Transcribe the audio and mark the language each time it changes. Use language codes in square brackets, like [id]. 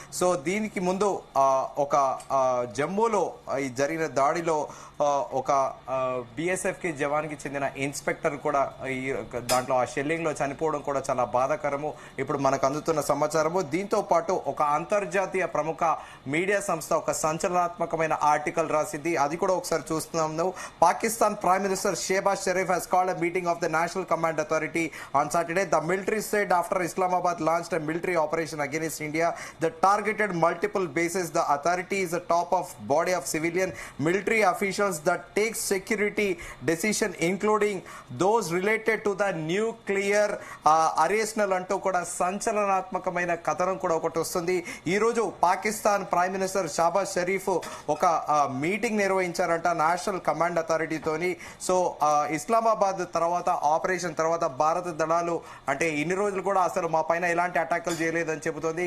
[te] So దీనికి ముందు ఒక జమ్మూలో ఈ జరిగిన దాడిలో ఒక బిఎస్ఎఫ్ కి జవాన్కి చెందిన ఇన్స్పెక్టర్ కూడా ఈ దాంట్లో ఆ షెల్లింగ్ లో చనిపోవడం కూడా చాలా బాధాకరము ఇప్పుడు మనకు అందుతున్న సమాచారము. దీంతో పాటు ఒక అంతర్జాతీయ ప్రముఖ మీడియా సంస్థ ఒక సంచలనాత్మకమైన ఆర్టికల్ రాసింది. అది కూడా ఒకసారి చూస్తున్నాము. [en] Pakistan prime minister Shehbaz Sharif has called a meeting of the National Command Authority on Saturday. The military said after Islamabad launched a military operation against India that targeted multiple bases. The authority is the top of body of civilian military officials that take security decision including those related to the nuclear arsenal [te] అంటూ కూడా సంచలనాత్మకమైన కథనం కూడా ఒకటి వస్తుంది. ఈ రోజు Pakistan prime minister Shahbaz Sharif ఒక meeting నిర్వహించారంట national command అథారిటీతోని. So Islamabad తర్వాత ఆపరేషన్ తర్వాత భారత దళాలు అంటే ఇన్ని రోజులు కూడా అసలు మా పైన ఎలాంటి అటాకులు చేయలేదని చెబుతోంది.